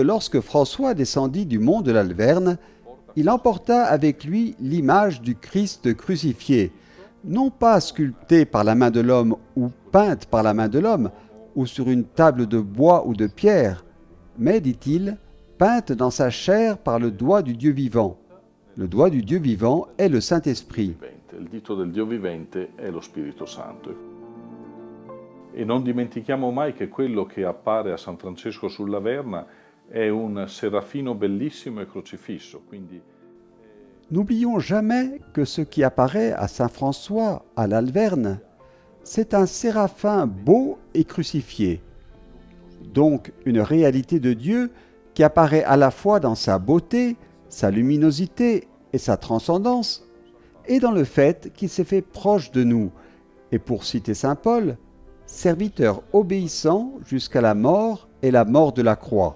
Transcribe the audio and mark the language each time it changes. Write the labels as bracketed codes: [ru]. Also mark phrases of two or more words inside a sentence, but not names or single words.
[fr] lorsque François descendit du mont de l'Alverne, il emporta avec lui l'image du Christ crucifié, non pas sculptée par la main de l'homme ou peinte par la main de l'homme, ou sur une table de bois ou de pierre, mais, dit-il, peinte dans sa chair par le doigt du Dieu vivant. Le doigt du Dieu vivant est le Saint-Esprit. [it] Il dito del Dio vivente è lo Spirito Santo. E non dimentichiamo mai che quello che appare a San Francesco sulla Verna è un serafino bellissimo e crocifisso. [fr] N'oublions jamais que ce qui apparaît à Saint François, à l'Alverne, c'est un séraphin beau et crucifié. Donc une réalité de Dieu qui apparaît à la fois dans sa beauté, sa luminosité et sa transcendance, et dans le fait qu'il s'est fait proche de nous, et pour citer saint Paul, serviteur obéissant jusqu'à la mort et la mort de la croix.